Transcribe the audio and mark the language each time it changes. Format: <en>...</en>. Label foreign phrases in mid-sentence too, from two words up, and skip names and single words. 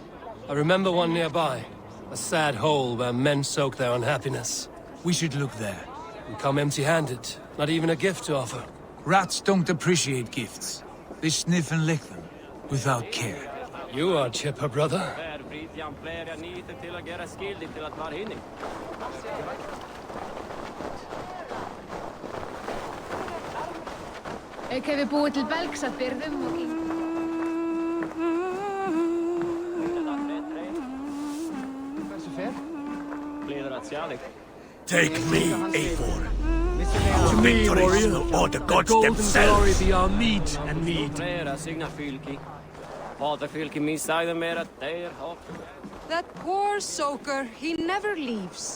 <en>I remember one nearby. A sad hole where men soak their unhappiness. We should look there. We come empty-handed. Not even a gift to offer. Rats don't appreciate gifts. They sniff and lick them, without care. You are chipper, brother.</en> <is>Eg hefði búið til belgs af byrðum og</is> <en>Take me, Eivor. To victory or the gods themselves. Glory be our meat and mead. That poor soaker, he never leaves.</en>